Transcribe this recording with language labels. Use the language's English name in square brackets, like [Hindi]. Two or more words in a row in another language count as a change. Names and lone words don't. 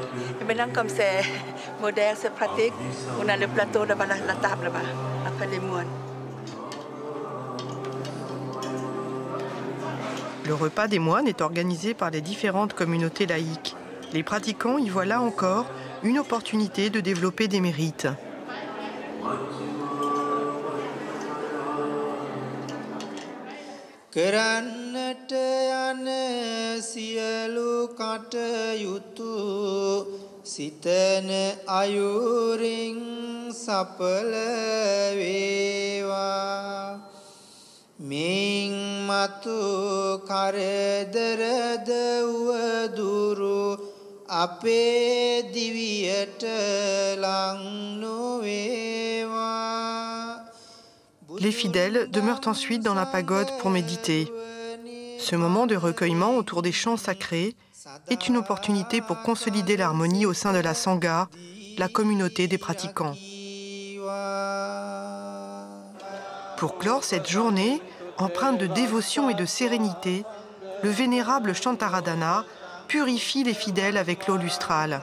[French] Et maintenant, comme c'est moderne, c'est pratique, on a le plateau devant la table là-bas, après les moines. Le repas des moines est organisé par les différentes communautés laïques. Les pratiquants y voient là encore une opportunité de développer des mérites. [Sinhala] කරන්නට යන සියලු කටයුතු සිතන අයුරින් සඵල වේවා මින් මතු කරදරද වදුරු අපේ දිවියට ලං නොවේවා. [French] Les fidèles demeurent ensuite dans la pagode pour méditer. Ce moment de recueillement autour des chants sacrés est une opportunité pour consolider l'harmonie au sein de la Sangha, la communauté des pratiquants. Pour clore cette journée, empreinte de dévotion et de sérénité, le vénérable Shantaradana purifie les fidèles avec l'eau lustrale.